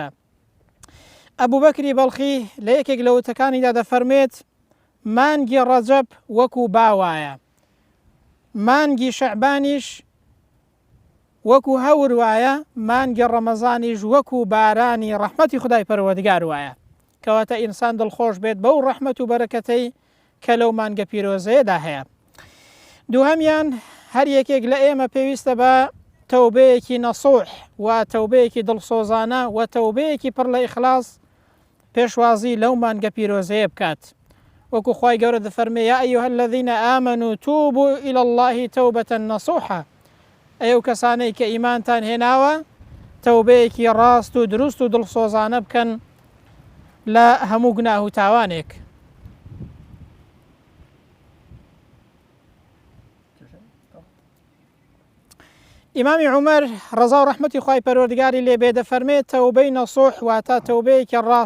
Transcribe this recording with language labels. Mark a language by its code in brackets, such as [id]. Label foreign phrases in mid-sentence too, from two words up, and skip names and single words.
[ckb] ئەبوو بەکری بەڵخی لە یەکێک لە وتەکانیدا دەفەرمێت مانگی ڕەجەب وەکو باوایە، مانگی شەعبانیش وەکو هەور وایە، مانگی ڕەمەزانیش وەکو بارانی ڕەحمەتی خودای پەروەردگار وایە، کەواتە ئینسان دڵخۆش بێت بەو ڕەحمەت و بەرەکەتەی کە لەو مانگە پیرۆزەیەدا هەیە. دووهەمیان هەر یەکێک لە ئێمە پێویستە بە تەوبەیەکی نەسوح و تەوبەیەکی دڵسۆزانە و تەوبەیەکی پڕ لە ئیخلاص پێشوازی لەو مانگە پیرۆزەیە بکات. وەکو خوای گەورە دەفەرمێ [ar] یا ئەیها الذین آمنوا توبوا إلى الله توبة نصوحا، [ckb] ئەو کەسانەی کە ئیمانتان هێناوە تەوبەیەکی ڕاست و دروست و دڵسۆزانە بکەن لە هەموو گوناه و تاوانێک. ئیمامی عومەر ڕەزا و ڕەحمەتی خوای پەروەردگاری لێبێ دەفەرمێت تەوبەی نەسوح واتە تەوبەیەکی ڕاست